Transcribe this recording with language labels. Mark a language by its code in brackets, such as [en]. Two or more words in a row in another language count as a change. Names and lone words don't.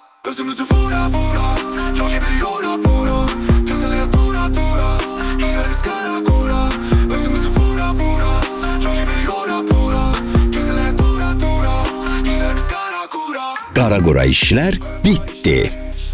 [tr] Özümüzü vura vura Yol gibi yora bura Gözlere dura dura İşlerimiz kara kura Özümüzü vura vura Yol gibi yora bura Gözlere dura dura İşlerimiz kara kura [az] Qara qura işlər bitdi.